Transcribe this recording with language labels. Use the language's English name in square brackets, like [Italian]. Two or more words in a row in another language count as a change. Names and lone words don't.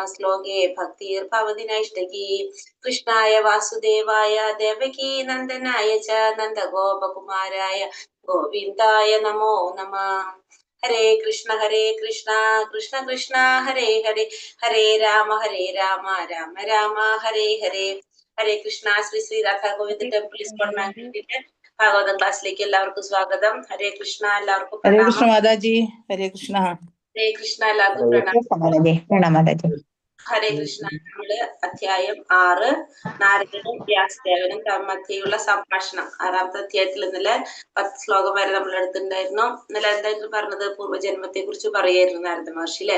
[Sanskrit] श्लोके भक्तिर् भवदिनैष्टकी कृष्णाय वासुदेवाय देवकी नन्दनाय च नन्द गोपकुमाराय गोविन्दाय नमो नमः हरे कृष्ण कृष्ण कृष्ण हरे हरे हरे राम राम राम हरे हरे हरे कृष्ण Sri Sri Radha Govinda Temple ISKCON Mangalore [Malayalam] ഭാഗവതം ക്ലാസ്സിലേക്ക് എല്ലാവർക്കും സ്വാഗതം. [Sanskrit] ഹരേ കൃഷ്ണ. [Malayalam] എല്ലാവർക്കും [Sanskrit] Hare [Malayalam] പ്രണാമം. [Sanskrit] कृष्ण माताजी। हरे कृष्ण. ഹരേ കൃഷ്ണ. [Malayalam] എല്ലാവർക്കും പ്രണാമം. [Sanskrit] ഹരേ കൃഷ്ണ. [Malayalam] നമ്മള് അധ്യായം 6 നാരദനും വ്യാസദേവനും മധ്യയുള്ള സംഭാഷണം 6ാമത്തെ അധ്യായത്തിൽ ഇന്നലെ 10 ശ്ലോകം വരെ നമ്മൾ എടുത്തിട്ടുണ്ടായിരുന്നു. ഇന്നലെ എന്തായിരുന്നു പറഞ്ഞത്? പൂർവ്വജന്മത്തെ കുറിച്ച് പറയായിരുന്നു നാരദ മഹർഷി അല്ലെ?